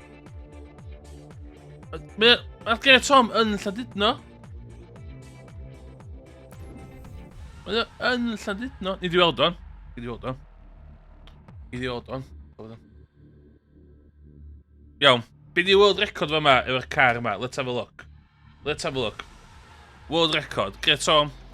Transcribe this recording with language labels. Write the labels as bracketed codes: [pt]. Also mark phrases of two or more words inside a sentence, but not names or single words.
[cy] Mae'r Great Home yn Llandudno. Mae yn Llandudno. Ni di weld o'n. Iawn. Be di [en] world record [cy] fa yma efo'r car yma? [en] Let's have a look. World record. Great Home.